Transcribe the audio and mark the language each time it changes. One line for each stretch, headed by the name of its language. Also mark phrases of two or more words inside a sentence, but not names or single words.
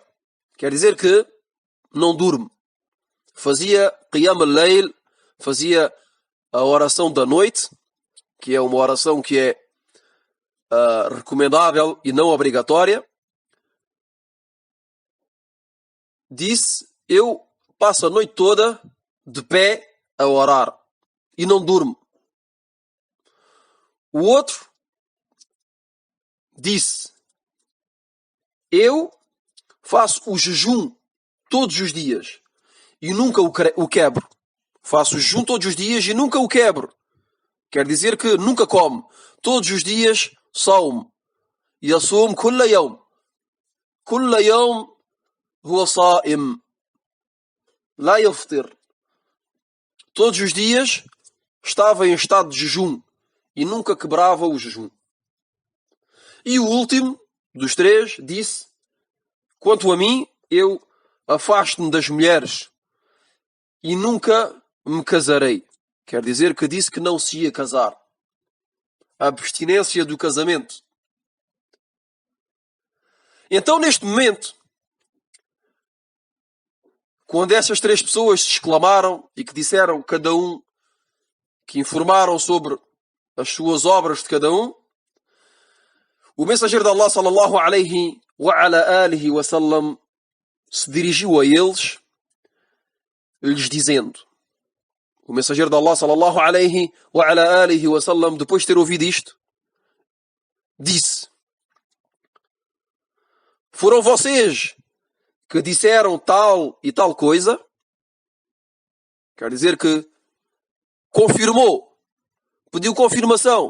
Portuguese: Quer dizer que não durmo. Fazia
Arabic: قيام الليل,
Portuguese: fazia a oração da noite, que é uma oração que é recomendável e não obrigatória. Disse: eu passo a noite toda de pé a orar e não durmo. O outro disse: eu faço o jejum todos os dias e nunca o quebro. Faço o jejum todos os dias e nunca o quebro. Quer dizer que nunca como. Todos os dias saumo
Arabic: يصوم كل يوم. كل يوم هو صائم لا يفطر.
Portuguese: Todos os dias estava em estado de jejum e nunca quebrava o jejum. E o último dos três disse: quanto a mim, eu afasto-me das mulheres e nunca me casarei. Quer dizer que disse que não se ia casar. A abstinência do casamento. Então, neste momento, quando essas três pessoas se exclamaram e que disseram cada um, que informaram sobre as suas obras de cada um, o mensageiro de Allah
Arabic: صلى الله عليه وعلى آله وسلم
Portuguese: se dirigiu a eles, lhes dizendo, o mensageiro de Allah
Arabic: صلى الله عليه وعلى آله وسلم,
Portuguese: depois de ter ouvido isto, disse: foram vocês que disseram tal e tal coisa? Quer dizer que confirmou, pediu confirmação.